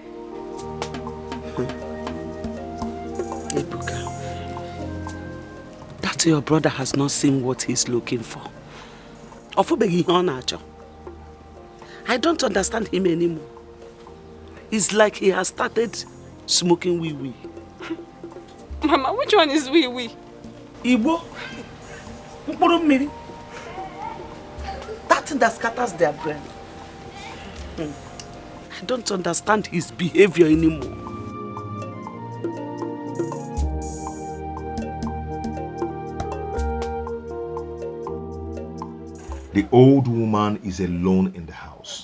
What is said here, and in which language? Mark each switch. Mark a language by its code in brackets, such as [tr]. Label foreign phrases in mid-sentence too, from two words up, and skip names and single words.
[en] Ebuka, that your brother has not seen what he's looking for. I don't understand him anymore. It's like he has started smoking wee-wee. Mama, which one is wee-wee? Igbo. That thing that scatters their brain. I don't understand his behavior anymore. The old woman is alone in the house.